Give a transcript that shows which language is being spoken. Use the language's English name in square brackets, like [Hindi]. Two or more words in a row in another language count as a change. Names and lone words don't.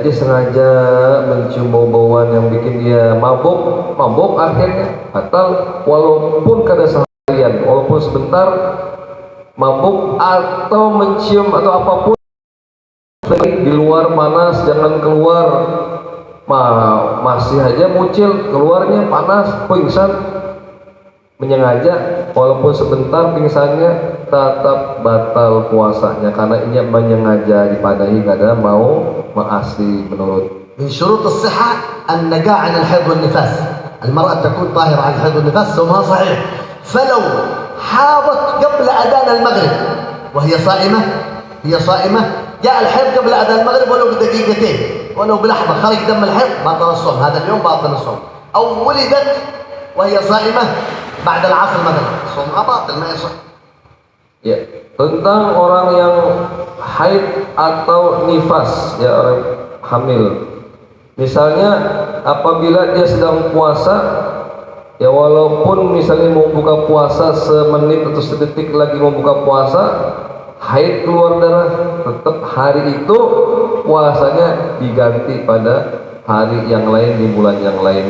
[Banjar] Dia sengaja mencium bau-bauan yang bikin dia mabuk akhirnya batal, walaupun kada seharian, walaupun sebentar mabuk atau mencium atau apapun di luar panas, jangan keluar, masih aja muncul keluarnya panas, pingsan, menyengaja, walaupun sebentar pingsannya tetap batal puasanya karena ini menyengaja dipadahi kada mau maasi menurut. [Arabic] من شروط الصحة النجاة عن الحيض والنفاس. المرأة تكون طاهرة عن الحيض والنفاس، صومها صحيح. فلو حاضت قبل أذان المغرب وهي صائمة، جاء الحيض قبل أذان المغرب ولو بدقيقتين ولو بلحظة خرج دم الحيض، بطل الصوم، هذا اليوم باطل الصوم. أو ولدت وهي صائمة بعد العصر مثلا، صومها باطل ما يصح. [Indonesian] Ya, tentang orang yang haid atau nifas, ya, orang hamil. Misalnya apabila dia sedang puasa, ya, walaupun misalnya mau buka puasa semenit atau sedetik lagi mau buka puasa, haid keluar darah, tetap hari itu puasanya diganti pada hari yang lain, di bulan yang lain.